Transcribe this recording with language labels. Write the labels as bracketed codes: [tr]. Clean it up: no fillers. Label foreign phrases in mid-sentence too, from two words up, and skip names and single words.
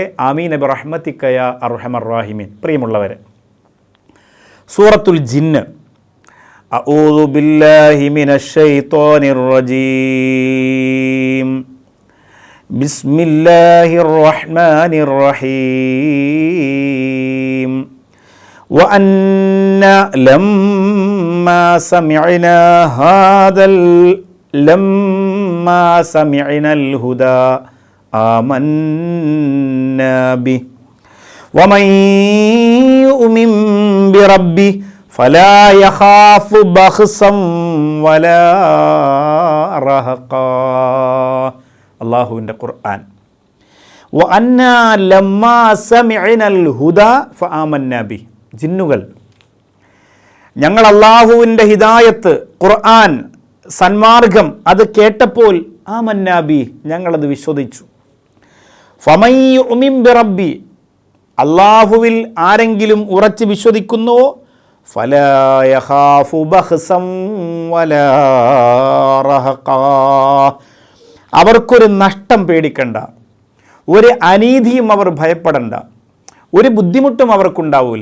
[ar] آمين برحمتك يا أرحم الراحمين. പ്രിയമുള്ളവരെ, സൂറത്തുൽ ജിന്ന്. أعوذ بالله من الشيطان الرجيم. بسم الله الرحمن الرحيم. وأنا لما سمعنا الهدى آمنا به ومن يؤمن بربه فلا يخاف بخسا ولا رهقا. [ml] അല്ലാഹുവിൻ്റെ ഖുർആൻ. [ar] وأنا لما سمعنا الهدى فآمنا به. [ml] ജിന്നുകൾ, ഞങ്ങൾ അള്ളാഹുവിൻ്റെ ഹിദായത്ത്, ഖുർആൻ, സന്മാർഗം അത് കേട്ടപ്പോൾ ആമന്നാബി ഞങ്ങളത് വിശ്വസിച്ചു. [ar] فمن يؤمن بربه, [ml] അള്ളാഹുവിൽ ആരെങ്കിലും ഉറച്ച് വിശ്വസിക്കുന്നുവോ [ar] فلا يخاف بخسا ولا رهقا, [ml] അവർക്കൊരു നഷ്ടം പേടിക്കണ്ട, ഒരു അനീതിയും അവർ ഭയപ്പെടണ്ട, ഒരു ബുദ്ധിമുട്ടും അവർക്കുണ്ടാവൂല.